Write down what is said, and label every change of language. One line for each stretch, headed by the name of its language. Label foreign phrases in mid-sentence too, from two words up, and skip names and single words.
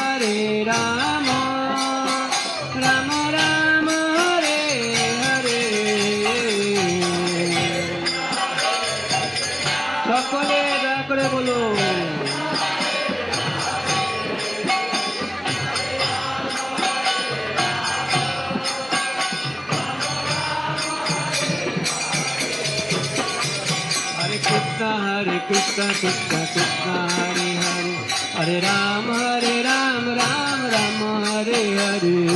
Sanskrit: राम राम हरे हरे
Bangla: সকলে দয়া করে বলুন
Sanskrit: हरे कृष्ण कृष्ण कृष्ण हरे हरे हरे राम राम राम हरे हरे